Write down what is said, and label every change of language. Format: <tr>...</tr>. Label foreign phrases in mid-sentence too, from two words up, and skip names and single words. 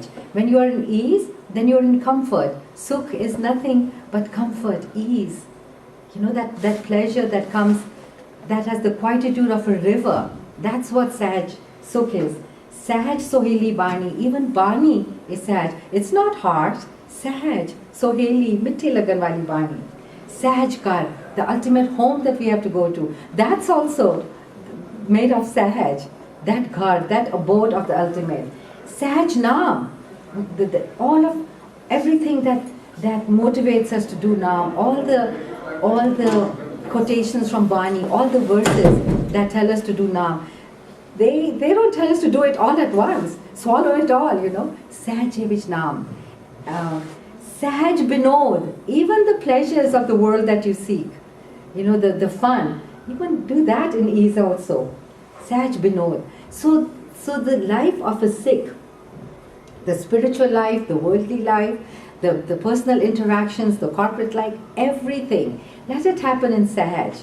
<en>When you are in ease, then you're in comfort. Sukh is nothing but comfort, ease. You know, that pleasure that comes, that has the quietude of a river.</en> <pa>That's what ਸਹਜ ਸੁਖ is. ਸਹਜ ਸੁਹੇਲੀ ਬਾਣੀ.</pa> <en>Even bani is sahaj. It's not harsh.</en> <pa>ਸਹਜ ਸੁਹੇਲੀ ਮਿੱਠੀ ਲੱਗਣ ਵਾਲੀ ਬਾਣੀ. ਸਹਜ ਕਰ,</pa> <en>the ultimate home that we have to go to. That's also made of sahaj. That ghar, that abode of the ultimate.</en> <pa>ਸਹਜ ਨਾਮ.</pa> <en>All of everything that motivates us to do naam. All the quotations from Bani, all the verses that tell us to do naam, they don't tell us to do it all at once. Swallow it all, you know.</en> <pa>ਸਹਜ ਵਿਚ ਨਾਮ। ਸਹਜ ਬਿਨੋਦ.</pa> <en>Even the pleasures of the world that you seek, you know, the fun, you can do that in ease also.</en> <pa>ਸਹਜ ਬਿਨੋਦ.</pa> <en>So the life of a Sikh, the spiritual life, the worldly life, the personal interactions, the corporate life, everything, let it happen in Sahaj.</en>